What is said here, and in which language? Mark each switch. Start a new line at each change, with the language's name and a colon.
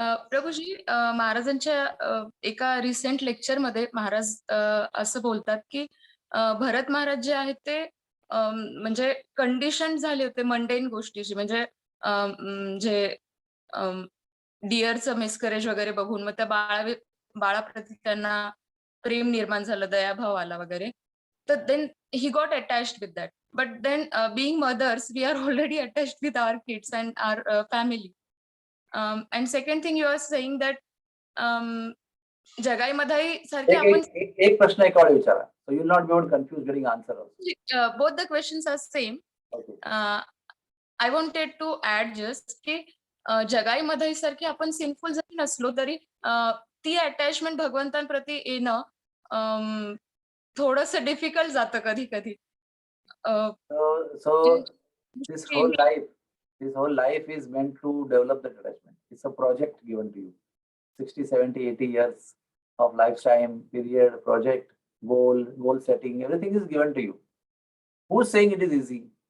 Marathi: प्रभूजी, महाराजांच्या एका recent lecture मध्ये महाराज असं बोलतात की भरत महाराज जे आहेत ते म्हणजे कंडिशन झाले होते मंडेन गोष्टीची, म्हणजे जे डिअरचं मिसकरेज वगैरे बघून मग त्या बाळाप्रती त्यांना प्रेम निर्माण झालं, दयाभाव आला वगैरे.
English: तर then he got attached with that. But then being mothers, we are already attached with our kids and our family. And second thing you are saying that
Marathi: जगाई मधाई सारखे आपण एक प्रश्न एका वेळी विचारा.
English: So you will not be able to confuse getting answer also. both the questions are same. Okay. I wanted to add just
Marathi: की जगाई मधाई सारखे आपण सिनफुल जरी नसलो तरी ती अटॅचमेंट भगवंतांप्रती येणं थोडंसं डिफिकल्ट जातं कधी कधी.
English: So this whole life is meant to develop that attachment. It's a project given to you. 60, 70, 80 years of lifetime, period, project, goal setting, everything is given to you. Who's saying it is easy?